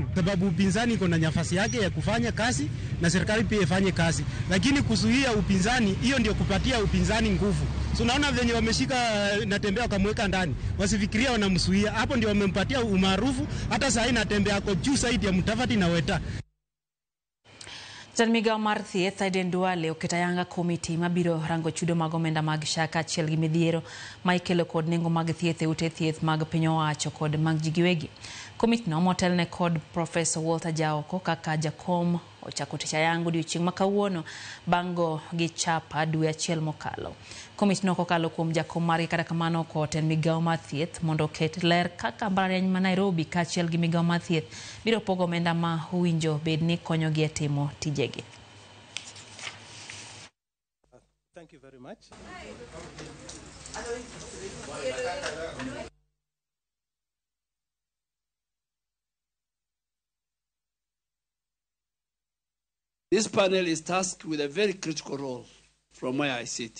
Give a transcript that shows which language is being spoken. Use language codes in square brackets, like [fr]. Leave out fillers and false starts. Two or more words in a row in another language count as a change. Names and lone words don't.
[sw] Sababu upinzani iko na nafasi yake ya kufanya kazi na serikali pia ifanye kazi. Lakini kuzuia upinzani, hiyo ndio kupatia upinzani nguvu. So naona venye wameshika Natembeya wakamweka ndani. Wasifikiria wanamzuia. Hapo ndio wamempatia umaarufu. Hata sasa Natembeya ako juu zaidi ya Mutavati na Weta. [luo] Jan Migao mar thieth Aden Duale oketayanga komiti mabiro rango chudo mag omenda mag shaka achiel gi midhiero ma ikelo kod nengo mag thieth e ute thieth mag piny owacho kod mag ji giwegi. Komiti no motelne kod Professor Walter Jaoko kaka jakom ochako tich ayanga odiochieng' ma kawuono bango gi chapa dwe achiel mokalo. Komiti no kokalo kuom jakom margi kata kamano koten migao mar thieth mondo oket ler kaka mbalariany ma Nairobi kaachiel gi migao mar thieth biro pogo omenda ma owinjo bed ni konyogi e timo tijegi. [en] Thank you very much. This panel is tasked with a very critical role from where I sit.